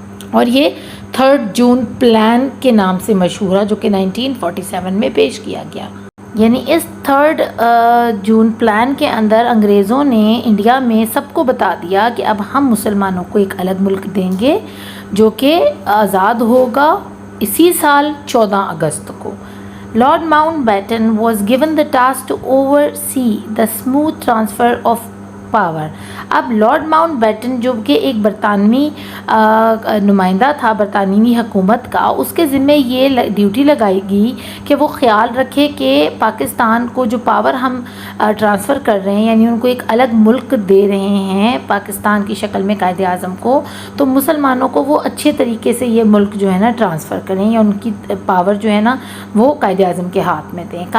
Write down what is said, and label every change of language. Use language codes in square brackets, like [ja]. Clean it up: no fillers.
[ur] اور یہ 3 جون پلان کے نام سے مشہور ہے، جو کہ 1947 میں پیش کیا گیا. یعنی اس 3 جون پلان کے اندر انگریزوں نے انڈیا میں سب کو بتا دیا کہ اب ہم مسلمانوں کو ایک الگ ملک دیں گے جو کہ آزاد ہوگا اسی سال 14 اگست کو. [en] Lord Mountbatten was given the task to oversee the smooth transfer of power. [ur] اب لارڈ ماؤنٹ بیٹن جو کہ ایک برطانوی نمائندہ تھا برطانوی حکومت کا، اس کے ذمہ یہ ڈیوٹی لگائی گئی کہ وہ خیال رکھے کہ پاکستان کو جو پاور ہم ٹرانسفر کر رہے ہیں، یعنی ان کو ایک الگ ملک دے رہے ہیں پاکستان کی شکل میں قائد اعظم کو، تو مسلمانوں کو وہ اچھے طریقے سے یہ ملک جو ہے نا ٹرانسفر کریں، یا ان کی پاور جو ہے نا وہ قائد اعظم کے ہاتھ میں دیں.